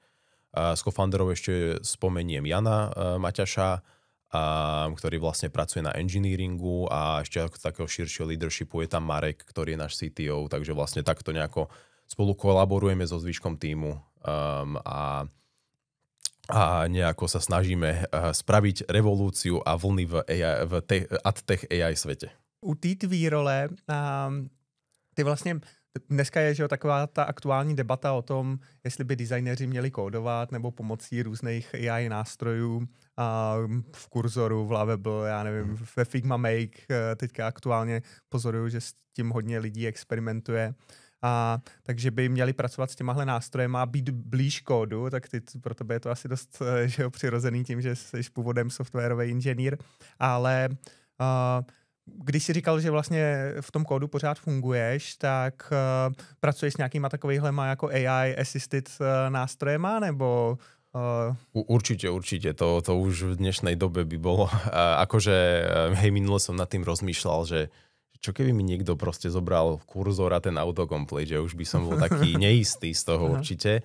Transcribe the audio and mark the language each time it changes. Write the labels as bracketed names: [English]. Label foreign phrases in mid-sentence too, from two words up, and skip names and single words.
[Slovak] Z co-founderov ešte spomeniem Jana Maťaša, ktorý vlastne pracuje na engineeringu a ešte ako takého širšieho leadershipu je tam Marek, ktorý je náš CTO, takže vlastne takto nejako spolu kolaborujeme so zvyškom tímu a nejako sa snažíme spraviť revolúciu a vlny v AdTech AI svete. [Czech] U té tvý role, ty vlastně, dneska je, že jo, taková ta aktuální debata o tom, jestli by designéři měli kódovat nebo pomocí různých AI nástrojů v kurzoru, v Lovable, já nevím, ve Figma Make, teďka aktuálně pozoruju, že s tím hodně lidí experimentuje. Takže by měli pracovat s těmahle nástrojem a být blíž kódu, tak pro tebe je to asi dost že jo, přirozený tím, že jsi původem softwarový inženýr, ale když jsi říkal, že vlastně v tom kódu pořád funguješ, tak pracuješ s nějakýma takovejhlema jako [English] AI assisted [Czech] nástrojema, nebo... [Slovak] Určite. To už v dnešnej dobe by bolo. Akože, hej, minule som nad tým rozmýšľal, že čo keby mi niekto proste zobral kurzor a ten autocomplete, že už by som bol taký neistý z toho určite.